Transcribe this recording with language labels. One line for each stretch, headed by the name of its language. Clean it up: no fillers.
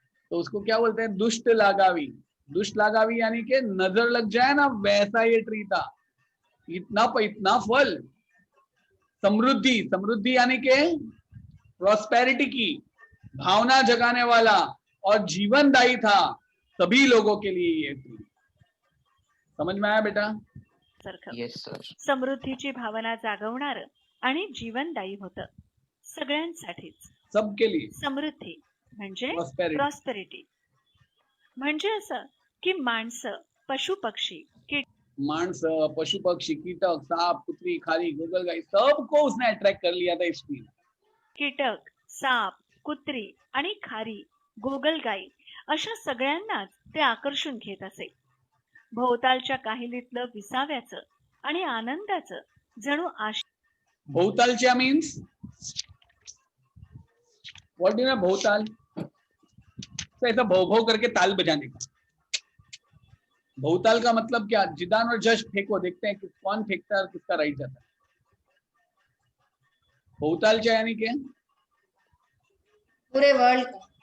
Hindi: तो उसको क्या बोलते हैं, दुष्ट लागावी। दुष्ट लागावी यानी कि नजर लग जाए ना, वैसा ये ट्री था। इतना फल, समृद्धि, समृद्धि यानी कि प्रॉस्पेरिटी की भावना जगाने वाला और जीवनदायी था सभी लोगों के लिए ये ट्री। समझ में आया बेटा?
Marathi: सारखं
English: Yes sir.
Marathi: समृद्धीची भावना जागवणार आणि जीवनदायी होतं सगळ्यांसाठीच.
Hindi: सबके लिए
Marathi: समृद्धी म्हणजे
English: Prosperity.
Marathi: प्रॉस्पेरिटी म्हणजे असं की माणसं, पशु पक्षी, कीट
Hindi: माणसं, पशु पक्षी, कीटक, सांप, कुतरी, खारी, गोगलगाई, सबको उसने अट्रैक्ट कर लिया था इस ट्री।
Marathi: कीटक, साप, कुत्री आणि खारी, गोगलगाई अशा सगळ्यांनाच ते आकर्षून घेत असे. भोवतालच्या काहिलीतलं विसाव्याचं आणि आनंदाचं जणू
English: भोवतालच्या means what do you mean भोवताल?
Hindi: तो ऐसा भौ भौ करके ताल बजाने का। भोवताल का मतलब क्या? जिदान और जश फेंको, देखते हैं कि कौन फेंकता है और किसका राइट जाता है। भोवतालच्या यानी क्या? पूरे वर्ल्ड का।